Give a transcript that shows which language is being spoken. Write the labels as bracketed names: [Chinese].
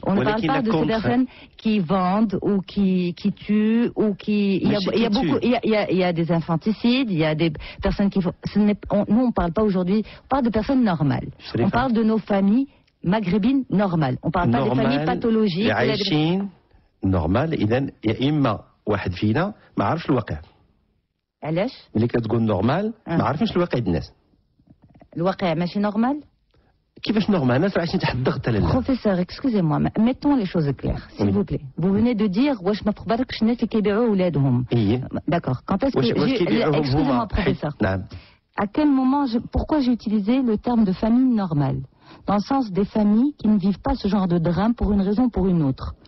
[French] on ne parle pas de ces personnes qui vendent ou qui tuent ou qui... Il y a des infanticides, il y a des personnes qui font... Nous, on ne parle pas aujourd'hui, on parle de personnes normales. On parle de nos familles maghrébines normales. On ne parle pas des familles pathologiques. [Arabic] عايشين نورمال. إذا يا إما واحد فينا ما عرفش الواقع. علاش؟ اللي كتقول نورمال ما عارفينش الواقع ديال الناس. الواقع ماشي نورمال؟ كيفاش نورمال؟ الناس عايشين تحت الضغط. [French] Professeur, excusez-moi, mettons les choses claires, s'il vous plaît. Vous venez de dire [Arabic] واش ما تخبركش الناس اللي كيبيعوا اولادهم. [French] D'accord. Quand est-ce que excusez-moi, professeur. À quel moment pourquoi j'ai utilisé le terme de famille normale? Dans le sens des familles qui ne vivent pas ce genre de drame pour une raison ou pour une autre.